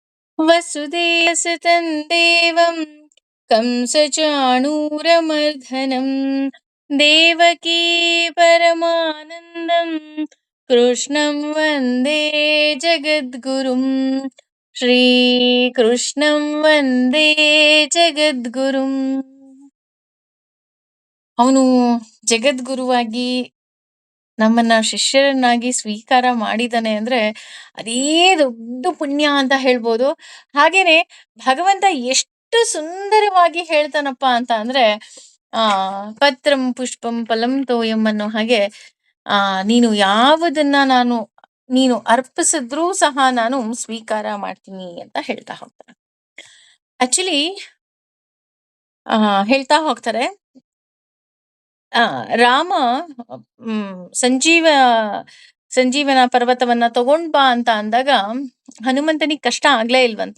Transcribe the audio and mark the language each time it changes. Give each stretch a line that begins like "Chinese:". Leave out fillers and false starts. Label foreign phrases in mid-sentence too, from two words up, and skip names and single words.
Sanskrit: वसुदेवसुतं देवं कंसचाणूरमर्दनं देवकी परमानन्दं कृष्णं वन्दे जगद्गुरुं श्रीकृष्णं वन्दे ಜಗದ್ಗುರುಂ.
Kannada: ಅವನು ಜಗದ್ಗುರುವಾಗಿ ನಮ್ಮನ್ನ ಶಿಷ್ಯರನ್ನಾಗಿ ಸ್ವೀಕಾರ ಮಾಡಿದಾನೆ ಅಂದ್ರೆ ಅದೇ ದೊಡ್ಡ ಪುಣ್ಯ ಅಂತ ಹೇಳ್ಬೋದು. ಹಾಗೇನೆ ಭಗವಂತ ಎಷ್ಟು ಸುಂದರವಾಗಿ ಹೇಳ್ತಾನಪ್ಪ ಅಂತ ಅಂದ್ರೆ ಆ
Sanskrit: ಪತ್ರಂ ಪುಷ್ಪಂ ಫಲಂ ತೋಯಂ
Kannada: ಅನ್ನೋ ಹಾಗೆ ನೀನು ಯಾವುದನ್ನ ನೀನು ಅರ್ಪಿಸಿದ್ರೂ ಸಹ ನಾನು ಸ್ವೀಕಾರ ಮಾಡ್ತೀನಿ ಅಂತ ಹೇಳ್ತಾ ಹೋಗ್ತಾನೆ. ಆಕ್ಚುಲಿ ಹೇಳ್ತಾ ಹೋಗ್ತಾರೆ ಆ ರಾಮ ಸಂಜೀವ ಸಂಜೀವನ ಪರ್ವತವನ್ನ ತಗೊಂಡ್ ಬಾ ಅಂತ ಅಂದಾಗ ಹನುಮಂತನಿಗೆ ಕಷ್ಟ ಆಗ್ಲೇ ಇಲ್ವಂತೆ.